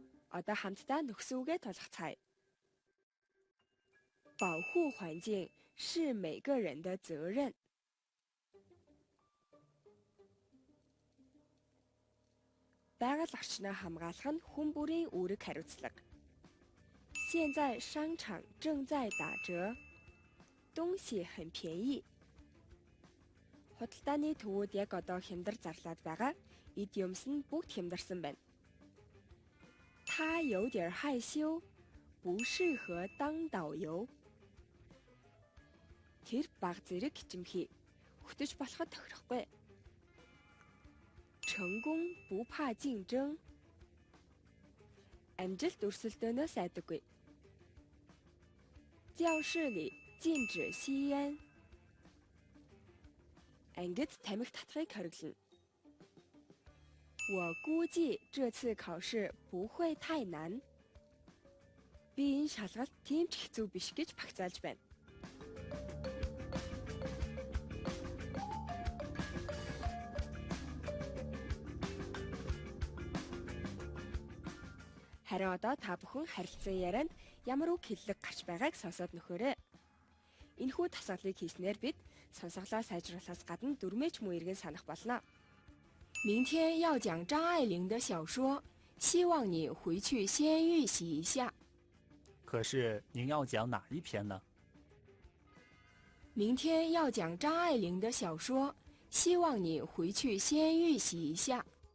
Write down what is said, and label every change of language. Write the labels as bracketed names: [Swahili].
[Mongolian] Одоо хамтдаа нөхсөн үгээ тулгацгаая. [Chinese] 保护环境是每个人的责任. [Mongolian] Байгаль орчноо хамгаалах нь хүн бүрийн үүрэг хариуцлага. [Chinese] 现在商场正在打折，东西很便宜. [Mongolian] Худалдааны төвүүд яг одоо хямдар зарлаад байгаа. Эд юмс нь бүгд хямдарсан байна. [Chinese] 他有点害羞，不适合当导游。 [Mongolian] Тэр баг зэрэг хичимхий. Хөтөж болоход тохирохгүй. [Chinese] 成功不怕竞争. [Mongolian] Амжилт өрсөлдөөнөөс айдаггүй. [Chinese] 教室里禁止吸烟. [Mongolian] Ангид тамхи татахыг хориглоно. [Chinese] 我估计这次考试不会太难. [Mongolian] Би энэ шалгалт тийм ч хэцүү биш гэж багцаалж байна. Харин одоо та бүхэн харилцан ярианд ямар үг хэллэг гарч байгааг сонсоод нөхөөрэй. Энэхүү тасгалыг хийснээр бид сонсголоо сайжруулахаас гадна дүрмээч муу эргэн санах болно. [Chinese] 明天要讲张爱玲的小说，希望你回去先预习一下。可是您要讲哪一篇呢？明天要讲张爱玲的小说，希望你回去先预习一下。